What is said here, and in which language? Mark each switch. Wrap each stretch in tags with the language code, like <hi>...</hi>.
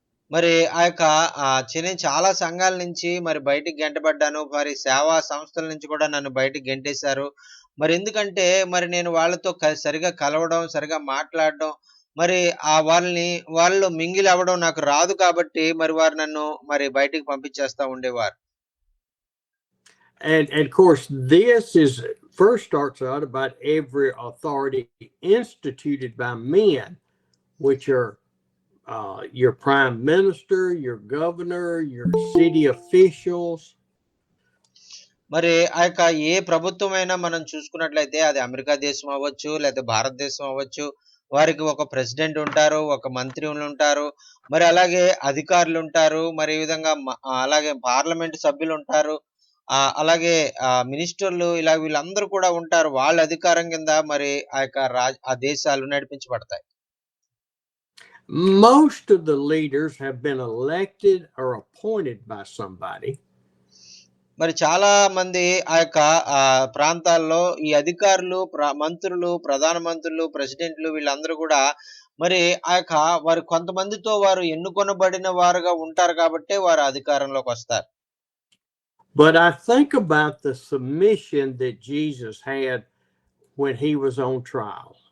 <te>మరి నేను చాలా సంఘాల నుంచి మరి బయటికి గెంటబడ్డాను. మరి సేవా సంస్థల నుంచి కూడా నన్ను బయటికి గెంటేశారు. మరి ఎందుకంటే మరి నేను వాళ్ళతో సరిగా కలవడం, సరిగా మాట్లాడడం, మరి వాళ్ళు మింగిల్ అవ్వడం నాకు రాదు కాబట్టి మరి వారు నన్ను మరి బయటికి పంపించేస్తా ఉండేవారు.</te> <en>And of course, this is first starts out about every authority instituted by men, which are your prime minister, your governor, your city officials.</en> <te>మరి ఏ ప్రభుత్వమైనా మనం చూసుకున్నట్లయితే అది అమెరికా దేశం అవ్వచ్చు, లేదా భారతదేశం అవ్వచ్చు, వారికి ఒక ప్రెసిడెంట్ ఉంటారు, ఒక మంత్రులు ఉంటారు, మరి అలాగే అధికారులు ఉంటారు, మరి ఈ విధంగా అలాగే పార్లమెంట్ సభ్యులు ఉంటారు, అలాగే మినిస్టర్లు, ఇలా వీళ్ళందరూ కూడా ఉంటారు. వాళ్ళ అధికారం కింద మరి ఆ దేశాలు నడిపించబడతాయి.</te> <en>Most of the leaders have been elected or appointed by somebody.</en> <te>మరి చాలా మంది ప్రాంతాల్లో ఈ అధికారులు, మంత్రులు, ప్రధాన మంత్రులు, ప్రెసిడెంట్లు వీళ్ళందరూ కూడా మరి వారు కొంతమందితో వారు ఎన్నుకొనబడిన వారుగా ఉంటారు కాబట్టి వారు అధికారంలోకి వస్తారు.</te> <en>But I think about the submission that Jesus had when he was on trial.</en>